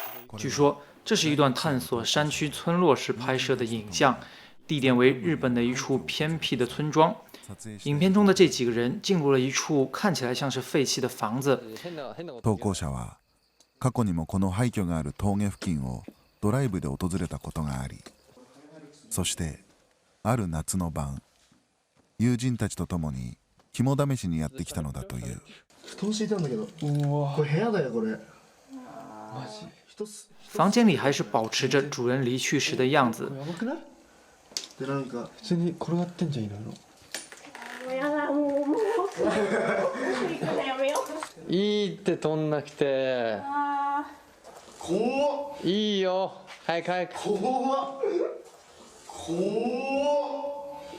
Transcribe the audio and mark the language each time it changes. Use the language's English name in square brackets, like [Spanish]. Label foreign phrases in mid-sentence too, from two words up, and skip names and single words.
[Chinese] 据说这是一段探索山区村落时拍摄的影像，地点为日本的一处偏僻的村庄。影片中的这几个人进入了一处看起来像是废弃的房子。 [Japanese] 投稿者は過去にもこの廃墟がある峠付近をドライブで訪れたことがあり、そしてある夏の晩、友人たちと共に肝試しにやってきたのだという。布団敷いたんだけど、これ部屋だよこれ。マジ。 [Chinese] 房间里还是保持着主人离去时的样子。 [Japanese] やばくない？でなんか普通に転がってんじゃんいろいろ。もうやだもう行くのやめよう。いいって取んなくて。怖っ。いいよ。早く早く。怖っ。怖っ。